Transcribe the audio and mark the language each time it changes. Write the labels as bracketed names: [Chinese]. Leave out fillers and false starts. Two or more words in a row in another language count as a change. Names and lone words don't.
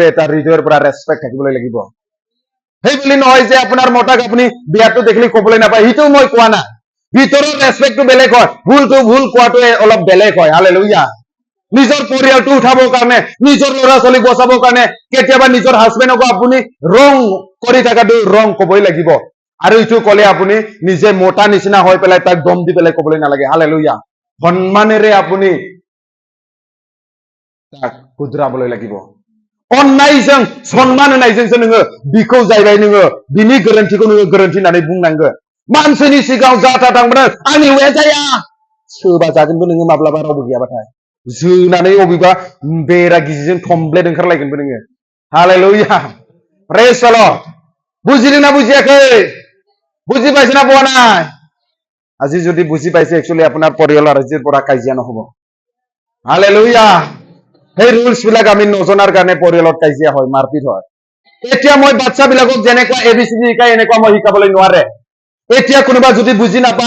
[Assamese] এটা হৃদয়ৰ পৰা ৰেছপেক্ট থাকিবলৈ লাগিব সেই বুলি নহয় যে আপোনাৰ মতাক আপুনি বিয়াটো দেখিলে ক'বলৈ নাপায় সেইটো মই কোৱা নাই ভিতৰৰ ৰেছপেক্টটো বেলেগ হয় ভুলটো ভুল কোৱাটো অলপ বেলেগ হয় হালেলুয়া নিজৰ পৰিয়ালটো উঠাবৰ কাৰণে নিজৰ ল'ৰা ছোৱালীক বচাবৰ কাৰণে কেতিয়াবা নিজৰ হাজবেণ্ডকো আপুনি ৰং কৰি থকাটো ৰং ক'বই লাগিব আৰু এইটো ক'লে আপুনি নিজে মোটা নিচিনা হৈ পেলাই তাক দম দি পেলাই ক'বলৈ নালাগে হালেলুয়া সন্মানেৰে আপুনি তাক শুধৰাবলৈ লাগিব [Bodo] अननायजों सन्मान होनायजोंसो नोङो बिखौ जायबाय नोङो बिनि गोरोन्थिखौ नोङो गोरोन्थि होननानै बुंनांगोन मानसिनि सिगाङाव जाथा थांबानो आंनि हौवाया जाया सोबा जागोनबो नोङो माब्लाबा रावबो गैयाबाथाय जोनानै अबेबा बेरा गिजिजों थमब्लेट ओंखारलायगोनबो नोङो हालेलुया [English] praise the lord [Bodo] बुजिदों ना बुजियाखै [Assamese] बुजि पाइছে ना পোৱা নাই আজি যদি বুজি পাইছে একচুৱেলি আপোনাৰ পৰিয়ালৰ আজিৰ পৰা কাজিয়া নহ'ব হালেলুয়া সেই ৰুলছ বিলাক আমি নজনাৰ কাৰণে পৰিয়ালত কাজিয়া হয় মাৰপিট হয় এতিয়া মই বাচ্চাবিলাকক যেনেকুৱা এবিচিডি শিকাই এনেকুৱা মই শিকাবলৈ নোৱাৰে এতিয়া কোনোবা যদি বুজি নাপায়